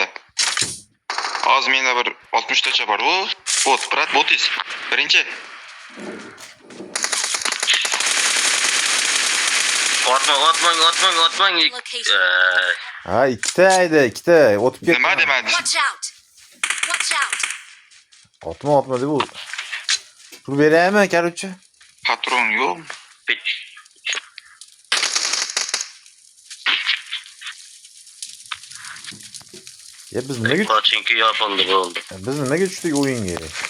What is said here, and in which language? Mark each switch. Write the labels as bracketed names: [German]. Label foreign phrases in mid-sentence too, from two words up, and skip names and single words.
[Uzbek] Hozir menda bir 60 tacha bor. O, botiz. Birinchi. Otmang. Ha, ikkita o'tib ketdi. Nima demadingiz? [English] Watch out. Watch out. [Uzbek] Otma deb u. Pul beraymi, korоче? Patron yo'q. Ya biz nimaga Pochinki yopildi bo'ldi. biz nimaga tushdik o'yinga?